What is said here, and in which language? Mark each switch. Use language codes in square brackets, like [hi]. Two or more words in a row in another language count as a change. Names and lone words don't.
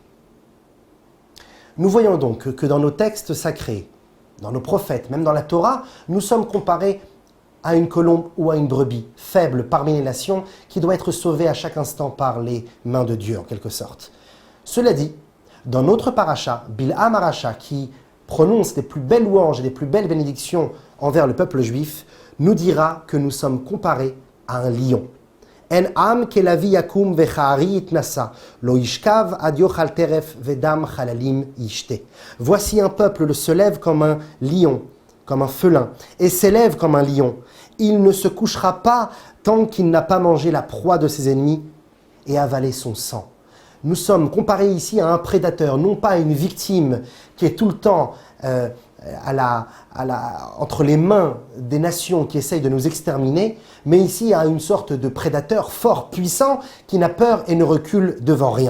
[fr] Nous voyons donc que dans nos textes sacrés, dans nos prophètes, même dans la Torah, nous sommes comparés à une colombe ou à une brebis, faible parmi les nations, qui doit être sauvée à chaque instant par les mains de Dieu, en quelque sorte. Cela dit, dans notre paracha, Bilham Aracha, qui prononce les plus belles louanges et les plus belles bénédictions envers le peuple juif, nous dira que nous sommes comparés à un lion. [he] הן עם כלביא יקום וכארי יתנשא, לא ישכב עד יאכל טרף ודם חללים ישתה. [fr] Voici un peuple se lève comme un lion, comme un félin, et s'élève comme un lion. Il ne se couchera pas tant qu'il n'a pas mangé la proie de ses ennemis et avalé son sang. Nous sommes comparés ici à un prédateur, non pas à une victime qui est tout le temps entre les mains des nations qui essayent de nous exterminer, mais ici à une sorte de prédateur fort, puissant, qui n'a peur et ne recule devant rien.